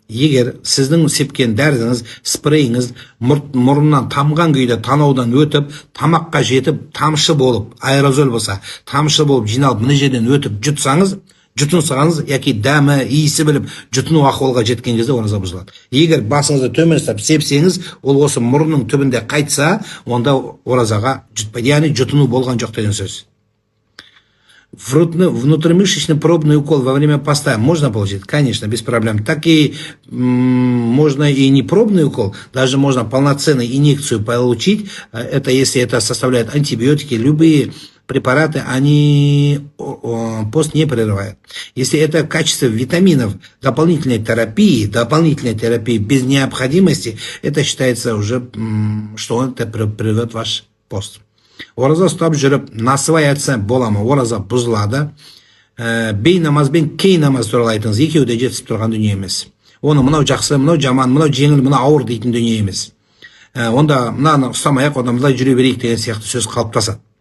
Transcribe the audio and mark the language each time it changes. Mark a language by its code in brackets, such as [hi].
[kk] Егер сіздің сепкен дәріңіз, спрейіңіз мұрыннан тамған күйде танаудан өтіп, тамаққа жетіп, тамшы болып, аэрозоль болса, тамшы болып жиналып, мына жерден өтіп жұтынсаңыз, яки дәмі, иісі біліп, жұтыну ахуалға жеткен кезде ораза бұзылады. Егер басыңызды төмен ұстап сепсеңіз, ол осы мұрынның түбінде қайтса, онда оразаға жұтпайды. Яғни жұтыну болған жоқ деген сөз. [ru] Внутримышечный пробный укол во время поста можно получить? Конечно, без проблем. Так и можно и не пробный укол, даже можно полноценную инъекцию получить. Это если это составляет антибиотики, любые препараты, они пост не прерывают. Если это качество витаминов, дополнительной терапии без необходимости, это считается уже, что это прервет ваш пост. [kk] Ораза ұстап жүріп, насыбай айтса бола ма? Ораза бұзылады. Бей намаз бен кей намаз туралы айтыңыз. Екеуі де жетісіп тұрған дүние емес. Оны мынау жақсы, мынау жаман, мынау жеңіл, мынау ауыр дейтін дүние емес. Онда мынаны ұстамай-ақ, одан былай жүре берейік деген сияқты сөз қалыптасады.